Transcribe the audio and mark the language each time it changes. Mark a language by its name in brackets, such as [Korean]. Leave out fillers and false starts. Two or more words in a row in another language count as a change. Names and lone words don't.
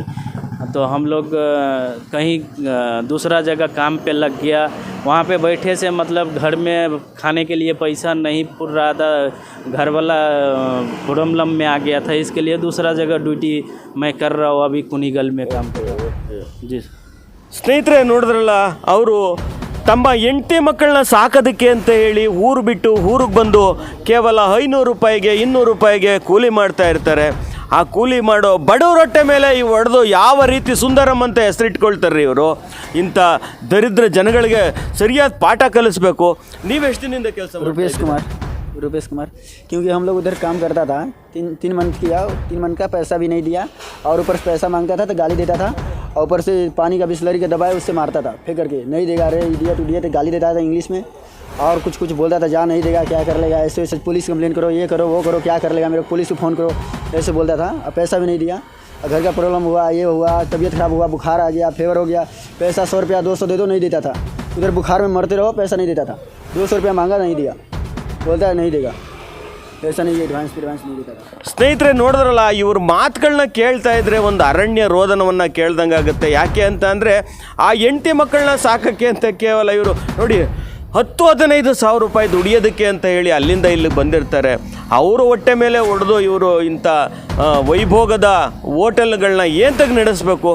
[Hindi] तो हम लोग कहीं दूसरा जगह काम पे लग गया। वहाँ पे बैठे से मतलब घर में खाने के लिए पैसा नहीं पुर रहा था, घर वाला प्रॉब्लम में आ गया था, इसके लिए दूसरा जगह ड्यूटी मैं कर रहा हूँ, अभी कुनीगल में काम कर रहा हूँ जी। [Kannada] ಸ್ನೇಹಿತರೆ ನೋಡಿದ್ರಲ್ಲ, ಅವರು ತಮ್ಮ ಹೆಂಡತಿ ಮಕ್ಕಳನ್ನ ಸಾಕೋದಕ್ಕೆ ಅಂತ ಹೇಳಿ ಊರು ಬಿಟ್ಟು ಊರಿಗೆ ಬಂದು ಕೇವಲ 500 ರೂಪಾಯಿಗೆ 200 ರೂಪಾಯಿಗೆ ಕೂಲಿ ಮಾಡ್ತಾ ಇರ್ತಾರೆ. ಆ ಕೂಲಿ ಮಾಡೋ ಬಡವರೊಟ್ಟೆ ಮೇಲೆ ಈ ಹೊಡೆದು ಯಾವ ರೀತಿ ಸುಂದರಂ ಅಂತ ಹೆಸರಿಟ್ಕೊಳ್ತಾರೆ ಇವರು. ಇಂಥ ದರಿದ್ರ ಜನಗಳಿಗೆ ಸರಿಯಾದ ಪಾಠ ಕಲಿಸ್ಬೇಕು. ನೀವೆಷ್ಟು ದಿನದಿಂದ ಕೆಲಸ? [Hindi] रुपेश कुमार। क्योंकि हम लोग उधर काम करता था, 3 मंथ किया, 3 मंथ का पैसा भी नहीं दिया, और ऊपर से पैसा मांगता था तो गाली देता था। और ऊपर से पानी का बिस्लरी का दबाए उससे मारता था फेंक करके, नहीं देगा रे इडियट गाली देता था इंग्लिश में, और कुछ बोलता था, जा नहीं देगा क्या कर लेगा, ऐसे वैसे [English] police complain [Hindi] करो, ये करो वो करो, क्या कर लेगा, मेरे को पुलिस को फ़ोन करो, ऐसे बोलता था। अब पैसा भी नहीं दिया, घर का प्रॉब्लम हुआ, ये हुआ, तबीयत ख़राब हुआ, बुखार आ गया, फेवर हो गया, पैसा 100 रुपया 200 दे दो, नहीं देता था। उधर बुखार में मरते रहो, पैसा नहीं देता था। 200 रुपया मांगा, नहीं दिया, बोलता है नहीं देगा, पैसा नहीं, एडवांस नहीं देता था। [Kannada] ಸ್ನೇಹಿತರೆ ನೋಡಿದ್ರಲ್ಲ, ಇವ್ರ ಮಾತುಗಳನ್ನ ಕೇಳ್ತಾ ಇದ್ರೆ ಒಂದು ಅರಣ್ಯ ರೋದನವನ್ನು ಕೇಳ್ದಂಗೆ ಆಗುತ್ತೆ. ಯಾಕೆ ಅಂತ ಅಂದರೆ ಆ ಹೆಂಡತಿ ಮಕ್ಕಳನ್ನ ಸಾಕೋಕ್ಕೆ ಅಂತ ಕೇವಲ ಇವರು ನೋಡಿ 10-15 ಸಾವಿರ ರೂಪಾಯಿ ದುಡಿಯೋದಕ್ಕೆ ಅಂತ ಹೇಳಿ ಅಲ್ಲಿಂದ ಇಲ್ಲಿಗೆ ಬಂದಿರ್ತಾರೆ. ಅವರು ಹೊಟ್ಟೆ ಮೇಲೆ ಹೊಡೆದು ಇವರು ಇಂಥ ವೈಭೋಗದ ಹೋಟೆಲ್ಗಳನ್ನ ಏಂತಕ್ಕೆ ನಡೆಸಬೇಕು?